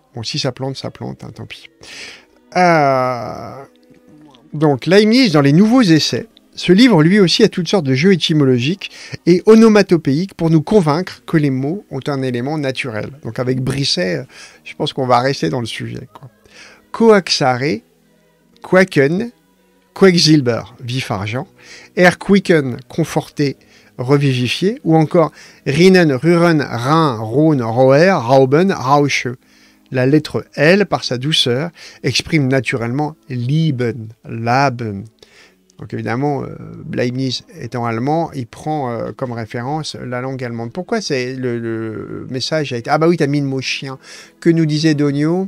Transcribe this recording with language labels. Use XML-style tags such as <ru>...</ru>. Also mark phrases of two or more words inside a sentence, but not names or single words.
<fr>Bon, si ça plante, hein, tant pis. Donc, Leibniz, dans les nouveaux essais, ce livre, lui aussi, a toutes sortes de jeux étymologiques et onomatopéiques pour nous convaincre que les mots ont un élément naturel. Donc avec Brisset, je pense qu'on va rester dans le sujet, quoi.</fr> <de>Coaxare, quaken, quecksilber,</de> <fr>vif argent,</fr> <de>erquicken,</de> <fr>conforté, revivifié,</fr> <de>ou encore rinnen, ruren, rein, rhône, roer, rauben, rausche.</de> <fr>La lettre L, par sa douceur, exprime naturellement</fr> <de>lieben, laben.</de> <fr>Donc évidemment, Leibniz étant allemand, il prend comme référence la langue allemande. Pourquoi le message a été... Ah bah oui, t'as mis le mot chien. Que nous disait Dogno?</fr>